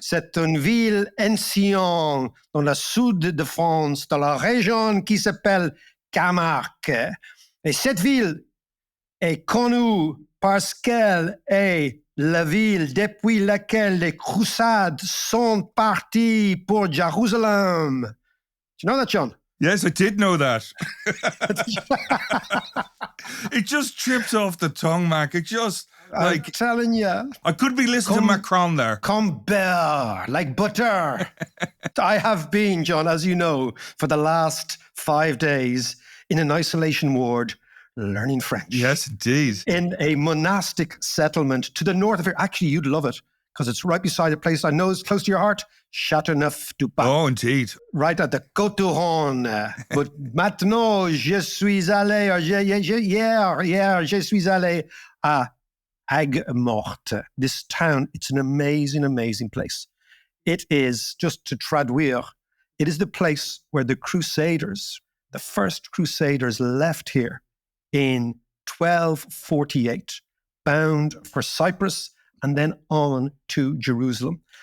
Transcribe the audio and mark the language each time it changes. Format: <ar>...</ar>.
<fr>C'est une ville ancienne dans le sud de France, dans la région qui s'appelle Camargue. Et cette ville est connue parce qu'elle est la ville depuis laquelle les croisades sont parties pour Jérusalem.</fr> <en>Do you know that, John? Yes, I did know that. It just trips off the tongue, Mac. It just, I'm telling you. I could be listening to Macron there.</en> <fr>Comme beurre,</fr> <en>like butter. I have been, John, as you know, for the last 5 days in an isolation ward learning French. Yes, indeed. In a monastic settlement to the north of here. Actually, you'd love it because it's right beside a place I know is close to your heart, Châteauneuf-du-Pape. Oh, indeed. Right at the Côte du Rhône.</en> <fr>But maintenant, je suis allé, hier, je suis allé à Aigues-Mortes.</fr> <en>This town, it's an amazing, amazing place. It is, just to traduire, it is the place where the Crusaders, the first Crusaders left here in 1248, bound for Cyprus and then on to Jerusalem.</en>